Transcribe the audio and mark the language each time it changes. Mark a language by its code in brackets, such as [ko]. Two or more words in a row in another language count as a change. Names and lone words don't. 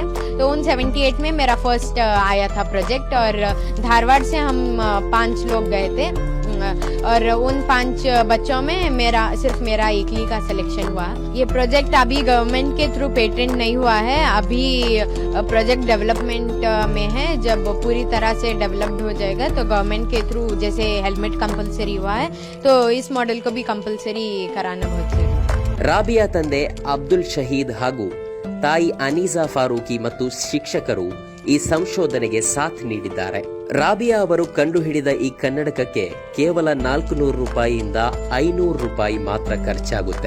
[hi] तो उन 78 में मेरा फर्स्ट आया था प्रोजेक्ट और धारवाड़ से हम 5 लोग गए थे और उन 5 बच्चों में सिर्फ मेरा एक ही का सिलेक्शन हुआ. ये प्रोजेक्ट अभी गवर्नमेंट के थ्रू पेटेंट नहीं हुआ है, अभी प्रोजेक्ट डेवलपमेंट में है. जब पूरी तरह से डेवलप्ड हो जाएगा तो गवर्नमेंट के थ्रू जैसे हेलमेट कंपलसरी हुआ है तो इस मॉडल को भी कंपलसरी कराना बहुत जरूरी. [kn] ರಾಬಿಯಾ ತಂದೆ ಅಬ್ದುಲ್ ಶಹೀದ್ ಹಾಗೂ ತಾಯಿ ಅನೀಸಾ ಫಾರೂಕಿ ಮತ್ತು ಶಿಕ್ಷಕರು ಈ ಸಂಶೋಧನೆಗೆ ಸಾಥ್ ನೀಡಿದ್ದಾರೆ. ರಾಬಿಯಾ ಅವರು ಕಂಡುಹಿಡಿದ ಈ ಕನ್ನಡಕಕ್ಕೆ ಕೇವಲ 400 ರೂಪಾಯಿಯಿಂದ 500 ರೂಪಾಯಿ ಮಾತ್ರ ಖರ್ಚಾಗುತ್ತೆ.